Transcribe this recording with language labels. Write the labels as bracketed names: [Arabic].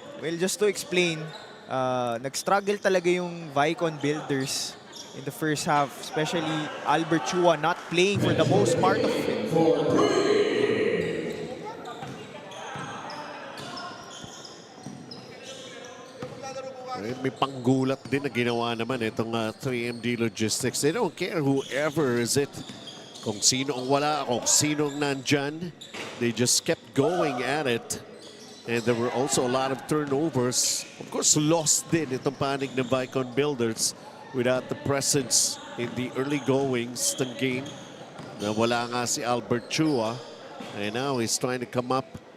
[English] Well, just to explain, [Filipino] nag-struggle talaga yung [English] Vaikon builders in the first half, especially Albert Chua not playing for the most part of it. [Filipino] May panggulat din na ginawa naman itong 3MD Logistics. [English] They don't care whoever is it. [Filipino] Kung sino ang wala, kung sino ang nandyan. [English] They just kept going at it. And there were also a lot of turnovers. Of course, lost [Filipino] din itong panig ng [English] Vaikon Builders without the presence in the early goings ng game. [Filipino] Na wala nga si Albert Chua. [English] And now he's trying to come up.